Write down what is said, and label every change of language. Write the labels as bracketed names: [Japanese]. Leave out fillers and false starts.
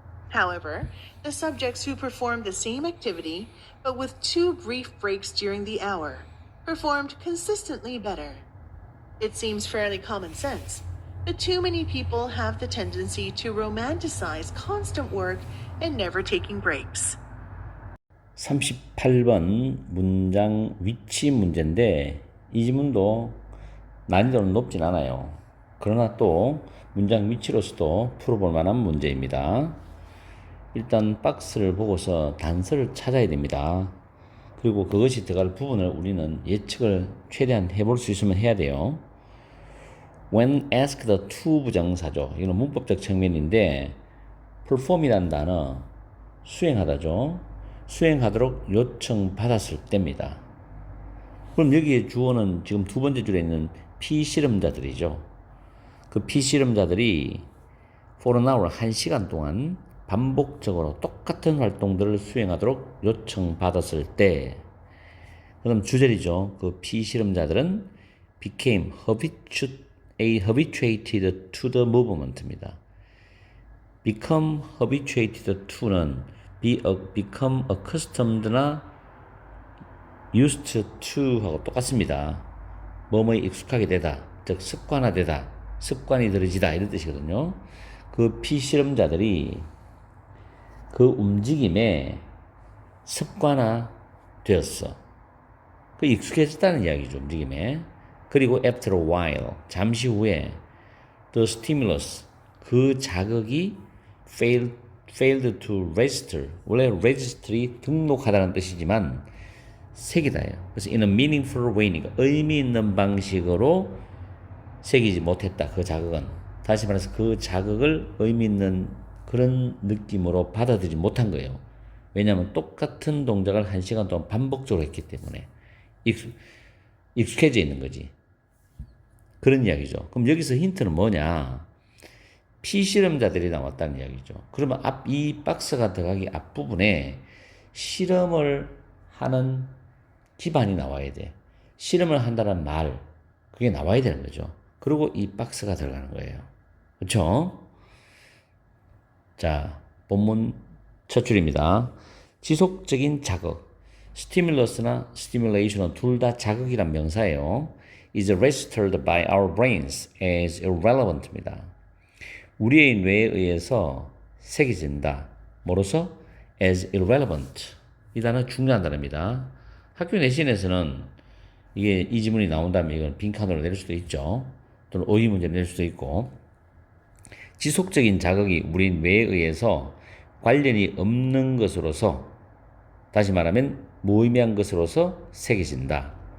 [English] However, the subjects who performed the same activity, but with 2 brief breaks during the hour, performed consistently better. It seems fairly common sense, but too many people have the tendency to romanticize constant work and never taking breaks. [Korean] 38번 문장 위치 문제인데 이 지문도 난이도는 높진 않아요. 그러나 또 문장 위치로서도 풀어볼 만한 문제입니다. 일단 박스를 보고서 단서를 찾아야 됩니다. 그리고 그것이 들어갈 부분을 우리는 예측을 최대한 해볼 수 있으면 해야 돼요. [English] When asked to 부정사죠. [Korean] 이건 문법적 측면인데 perform이라는 단어 수행하다죠. 수행하도록 요청받았을 때입니다. 그럼 여기에 주어는 지금 두 번째 줄에 있는 피실험자들이죠. 그 피실험자들이 [English] for an hour, [Korean] 1시간 동안 반복적으로 똑같은 활동들을 수행하도록 요청받았을 때 그럼 주절이죠. 그 피실험자들은 [English] became habituated to the movement입니다. become habituated to는 become accustomed나 used to [Korean] 하고 똑같습니다. 뭐뭐에 익숙하게 되다, 즉 습관화되다, 습관이 들어지다 이런 뜻이거든요. 그 피실험자들이 그 움직임에 습관화되었어. 그 익숙해졌다는 이야기죠, 움직임에. 그리고 [English] after a while, [Korean] 잠시 후에 [English] the stimulus, [Korean] 그 자극이 [English] failed to register. [Korean] 원래 register이 등록하다는 뜻이지만 새기다예요. 그래서 [English] in a meaningful way [Korean] 니까 의미 있는 방식으로 새기지 못했다. 그 자극은. 다시 말해서 그 자극을 의미 있는 그런 느낌으로 받아들이지 못한 거예요. 왜냐하면 똑같은 동작을 1시간 동안 반복적으로 했기 때문에 익숙해져 있는 거지. 그런 이야기죠. 그럼 여기서 힌트는 뭐냐? 피실험자들이 나왔다는 이야기죠. 그러면 이 박스가 들어가기 앞부분에 실험을 하는 기반이 나와야 돼. 실험을 한다는 말, 그게 나와야 되는 거죠. 그리고 이 박스가 들어가는 거예요. 그렇죠? 자, 본문 첫 줄입니다. 지속적인 자극, 스티뮬러스나 스티뮬레이션은 둘 다 자극이란 명사예요. [English] is registered by our brains as irrelevant입니다. [Korean] 우리의 뇌에 의해서 새겨진다. 뭐로서? [English] as irrelevant. [Korean] 이 단어 중요한 단어입니다. 학교 내신에서는 이게 이 지문이 나온다면 이건 빈칸으로 낼 수도 있죠. 또는 어휘 문제를 낼 수도 있고. 지속적인 자극이 우리 뇌에 의해서 관련이 없는 것으로서, 다시 말하면 무의미한 것으로서 새겨진다.